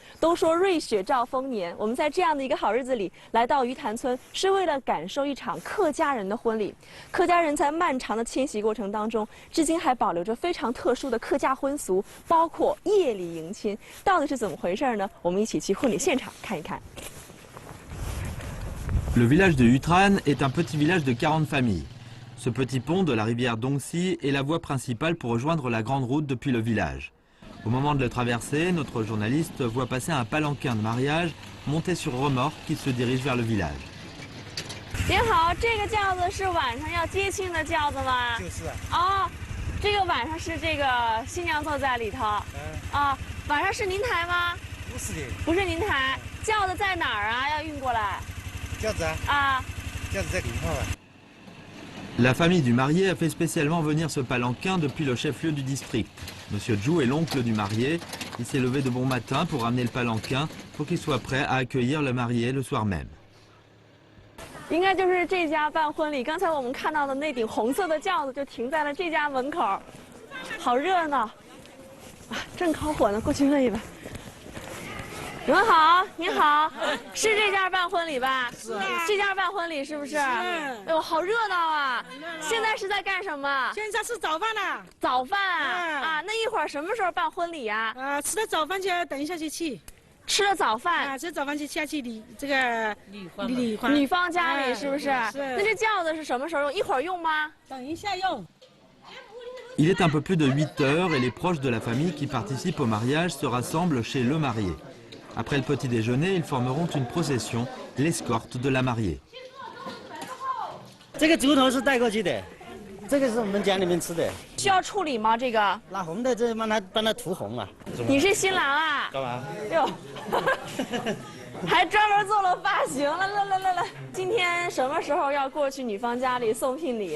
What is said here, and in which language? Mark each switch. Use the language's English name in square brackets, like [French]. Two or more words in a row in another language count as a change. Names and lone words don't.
[Chinese] 都说瑞雪兆丰年，我们在这样的一个好日子里来到鱼潭村，是为了感受一场客家人的婚礼。客家人在漫长的迁徙过程当中，至今还保留着非常特殊的客家婚俗，包括夜里迎亲，到底是怎么回事呢？我们一起去婚礼现场看一看。 [French] Le village de Hutran est un petit village de 40 familles. Ce petit pont de la rivière Dongxi est la voie principale pour rejoindre la grande route depuis le village. Au moment de le traverser, notre journaliste voit passer un palanquin de mariage monté sur remorque qui se dirige vers le village. [Chinese] 您好，这个轿子是晚上要接亲的轿子吗？就是啊。哦，这个晚上是这个新娘坐在里头。啊，晚上是您抬吗？不是的。不是您抬，轿子在哪儿啊？要运过来。 [French] La famille du marié a fait spécialement venir ce palanquin depuis le chef-lieu du district. Monsieur Zhu est l'oncle du marié. Il s'est levé de bon matin pour amener le palanquin pour qu'il soit prêt à accueillir le marié le soir même. [Chinese] 应该就是这家办婚礼。刚才我们看到的那顶红色的轿子就停在了这家门口，好热闹啊！正烤火呢，过去问一问。你们好，你好，是这家办婚礼吧？是啊。这家办婚礼是不是？哎呦，好热闹啊！现在是在干什么？现在吃早饭了。早饭啊，那一会儿什么时候办婚礼呀？吃了早饭就要等一下就去。吃了早饭，吃早饭就下去女方家里是不是？是。那这轿子是什么时候用？一会儿用吗？等一下用。 [French] Il est un peu plus de 8 heures et les proches de la famille qui participent au mariage se rassemblent chez le marié. Après le petit déjeuner, ils formeront une procession, l'escorte de la mariée. [Chinese] 这个竹头是带过去的，这个是我们家里面吃的。需要处理吗？这个？拿红的，这帮他涂红啊。你是新郎啊？干嘛？哟，还专门做了发型。来，今天什么时候要过去女方家里送聘礼？